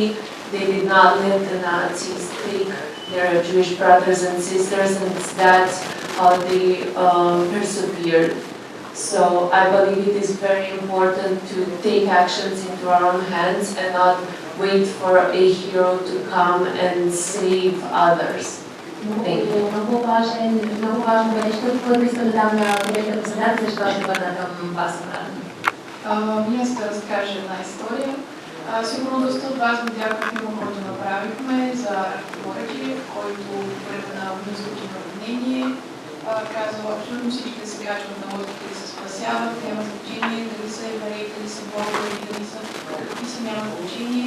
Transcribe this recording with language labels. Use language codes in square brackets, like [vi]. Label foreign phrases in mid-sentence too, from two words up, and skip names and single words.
[en] They did not let the Nazis take their Jewish brothers and sisters, and that's how they persevered. So I believe it is very important to take actions into our own hands and not wait for a hero to come and save others. Thank you. [bg] Много важно нещо, което искам да дам на колегата председател, защото ще върна към вас обратно. Ние ще разкажа една история. Сигурно доста от вас видяха филма, който направихме за Република България, който време на близкото наводнение казала, абсолютно всички да се качват на лодките и се спасяват, няма значение дали са евреи, дали са българи, дали са какви са, няма значение.